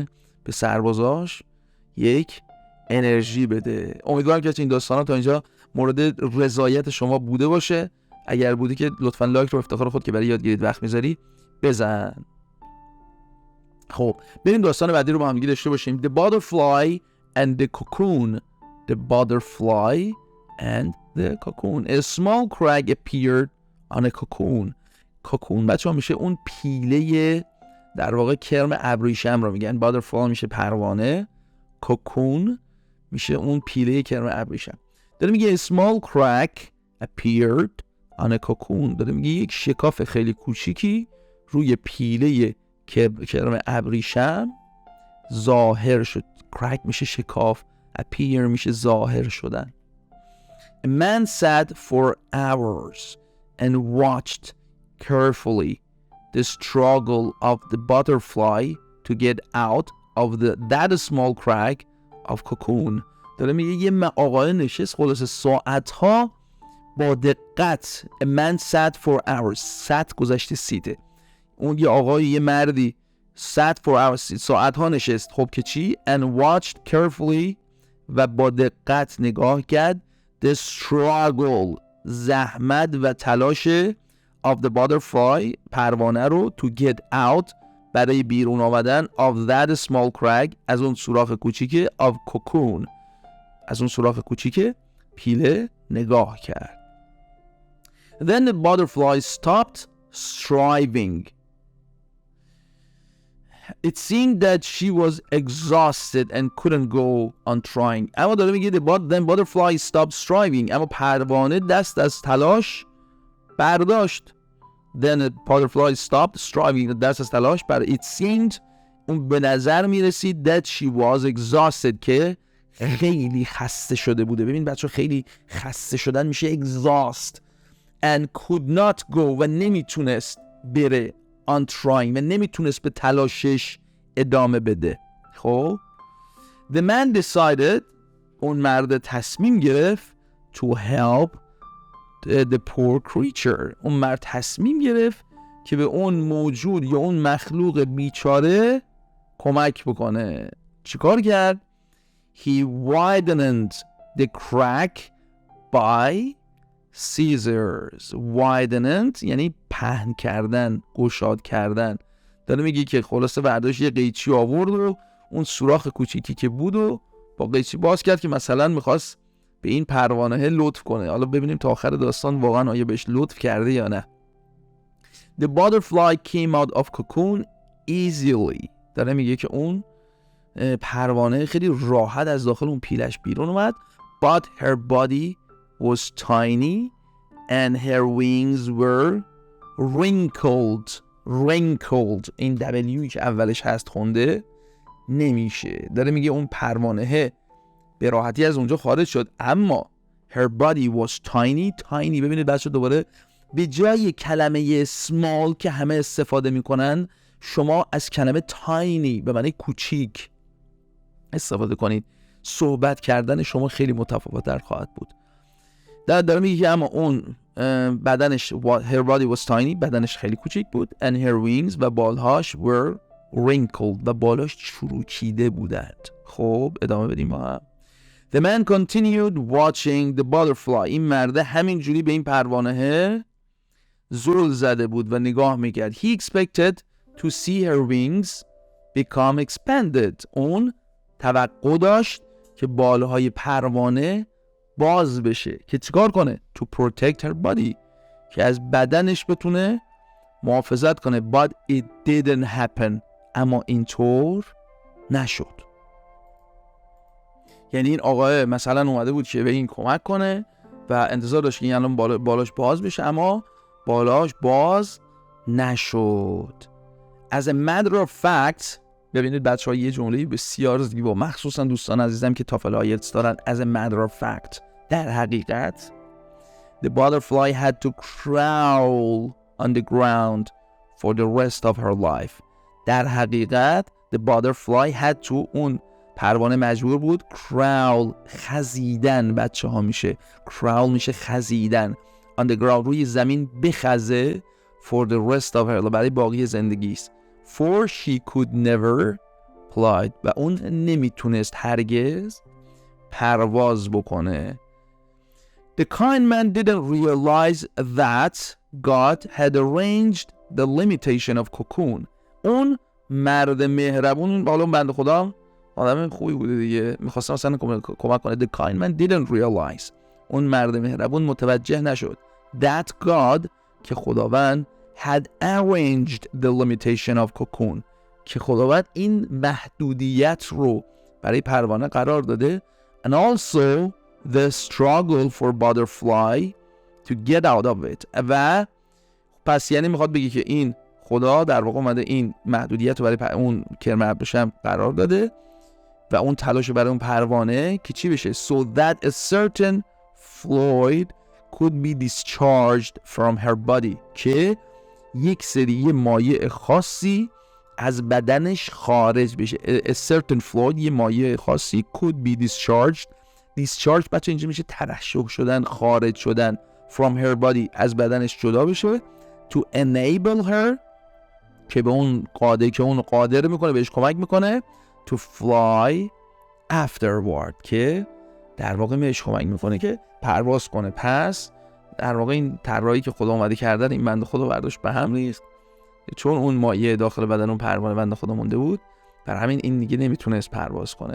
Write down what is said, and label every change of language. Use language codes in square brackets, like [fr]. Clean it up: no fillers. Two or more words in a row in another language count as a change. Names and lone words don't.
[fa] به سربازاش یک انرژی بده. امیدوارم که این داستانا تا اینجا مورد رضایت شما بوده باشه. اگر بوده که لطفاً لایک رو افتخار خود که برای یادگیری وقت میذاری بزن. خب بریم داستان بعدی رو با هم دیگه داشته باشیم. [en] The butterfly and the cocoon. The butterfly and the cocoon. A small crag appeared on a cocoon. [fa] cocoon بچه‌ها میشه اون پیله در واقع کرم ابریشم رو میگن. butterfly میشه پروانه، cocoon میشه اون پیله کرم ابریشم. داره میگه [en] a small crack appeared on a cocoon. [fa] داره میگه یک شکاف خیلی کوچیکی روی پیله کرم ابریشم ظاهر شد. crack میشه شکاف، appear میشه ظاهر شدن. [en] A man sat for hours and watched carefully the struggle of the butterfly to get out of that small crack of cocoon. [fa] داره میگه یه آقای نشست خلاص ساعتها با دقت. [en] A man sat for hours. [fa] sat گذشته سیته. اون یه آقای یه مردی [en] sat for hours [fa] ساعتها نشست. خب که چی؟ [en] And watched carefully [fa] و با دقت نگاه کرد [en] the struggle [fa] زحمت و تلاش [en] of the butterfly [fa] پروانه رو [en] to get out [fa] برای بیرون آمدن [en] of that small crack [fa] از اون سوراخ کوچیک [en] of cocoon [fa] از اون سوراخ کوچیک پیله نگاه کرد. [en] Then the butterfly stopped striving. It seemed that she was exhausted and couldn't go on trying. [fa] اما داره میگه [en] then butterfly stopped striving. [fa] اما پروانه دست از تلاش برداشت. [en] Then the butterfly stopped striving. [fa] دست از تلاش [en] It seemed [fa] اون به نظر میرسید [en] that she was exhausted [fa] که خیلی خسته شده بوده. ببین بچه خیلی خسته شدن میشه exhaust. [en] And could not go [fa] و نمیتونست بره [en] on trying [fa] و نمیتونست به تلاشش ادامه بده. [en] خب The man decided [fa] اون مرد تصمیم گرفت [en] to help the poor creature. [fa] اون مرد تصمیم گرفت که به اون موجود یا اون مخلوق بیچاره کمک بکنه. چیکار کرد؟ [en] He widened the crack by scissors. [fa] widened یعنی پهن کردن، گشاد کردن. داره میگه که خلاصه برداشت یه قیچی آورد و اون سوراخ کوچیکی که بود و با قیچی باز کرد که مثلا میخواست به این پروانه لطف کنه. حالا ببینیم تا آخر داستان واقعا آیا بهش لطف کرده یا نه. [en] The butterfly came out of cocoon easily. [fa] داره میگه که اون پروانه خیلی راحت از داخل اون پیلش بیرون اومد. [en] But her body was tiny and her wings were wrinkled. [fa] این W که اولش هست خونده نمیشه. داره میگه اون پروانه به راحتی از اونجا خارج شد، اما [en] her body was tiny. [fa] ببینید بچه دوباره به جای کلمه small که همه استفاده میکنن شما از کلمه tiny به معنی کوچیک استفاده کنید. صحبت کردن شما خیلی متفاوت‌تر خواهد بود. داره میگه که اما اون بدنش [en] her body was tiny، [fa] بدنش خیلی کوچیک بود، [en] and her wings [fa] و بالهاش [en] were wrinkled [fa] و بالاش چروکیده بودند. خب ادامه بدیم با هم. [en] The man continued watching the butterfly. [fa] این مرده همینجوری به این پروانه زل زده بود و نگاه میکرد. [en] He expected to see her wings become expanded. [fa] اون توقع داشت که بالهای پروانه باز بشه که چیکار کنه؟ [en] To protect her body، [fa] که از بدنش بتونه محافظت کنه. [en] But it didn't happen. [fa] اما اینطور نشد. یعنی این آقای مثلا اومده بود که به این کمک کنه و انتظار داشت که این الان بالاش باز بشه، اما بالاش باز نشد. [en] As a matter of fact، [fa] ببینید بچه‌ها یه جمله بسیار زیبا، مخصوصا دوستان عزیزم که تافل آیلتس دارن. [en] As a matter of fact، [fa] در حقیقت [en] the butterfly had to crawl on the ground for the rest of her life. [fa] در حقیقت [en] the butterfly had to، [fa] اون پروانه مجبور بود crawl، خزیدن بچه ها میشه crawl، میشه خزیدن [en] on the ground، [fa] روی زمین بخزه [en] for the rest of her life، [fa] برای باقی زندگیست. [en] for she could never fly، [fa] و اون نمیتونست هرگز پرواز بکنه. [en] The kind man didn't realize that God had arranged the limitation of cocoon. [fa] اون مرد مهربون، بالا بنده خدا آدم خوبی بوده دیگه، میخواستم مثلا کمک کنه. [en] The kind man didn't realize، [fa] اون مرد مهربون متوجه نشد. [en] That God، [fa] که خداوند [en] had arranged the limitation of cocoon، [fa] که خداوند این محدودیت رو برای پروانه قرار داده. [en] And also the struggle for butterfly to get out of it. [fa] و پس یعنی میخواد بگی که این خدا در واقع اومده این محدودیت رو برای اون کلمه ابزاری قرار داده و اون تلاش برای اون پروانه که چی بشه؟ [en] So that a certain fluid could be discharged from her body، [fa] که یک سری مایع خاصی از بدنش خارج بشه. [en] A certain fluid، [fa] یه مایع خاصی [en] could be discharged [fa] بچه اینجا میشه ترشح شدن، خارج شدن. [en] from her body، [fa] از بدنش جدا بشه. [en] to enable her، [fa] که به اون قادر میکنه، بهش کمک میکنه. [en] to fly afterward، [fa] که در واقع بهش کمک میکنه که پرواز کنه. پس در واقع این طراحی که خدا اومده کردن، این بنده خدا برداشت به هم ریخت، چون اون مایع داخل بدن اون پروانه بنده خدا مونده بود، در همین این دیگه نمیتونست پرواز کنه.